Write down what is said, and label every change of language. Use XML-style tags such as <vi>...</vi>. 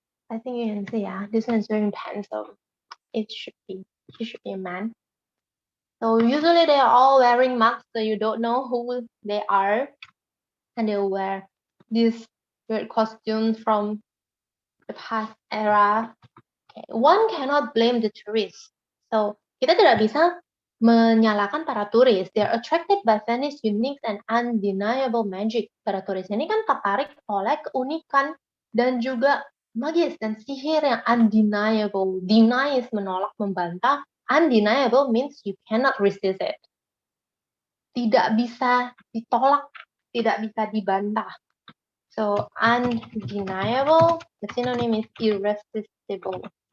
<en>I think you can see, yeah, this one is wearing pants, so he should be a man. So usually they are all wearing masks, so you don't know who they are, and they wear these weird costumes from the past era. Okay. One cannot blame the tourists.</en> <id>So kita tidak bisa menyalahkan para turis.</id> <en>They are attracted by Venice's unique and undeniable magic.</en> <id>Para turis ini kan tertarik oleh keunikan dan juga magis dan sihir yang undeniable. Deny is menolak, membantah.</id> <en>Undeniable means you cannot resist it.</en> <id>Tidak bisa ditolak, tidak bisa dibantah.</id> <en>So undeniable, the synonym is irresistible.</en>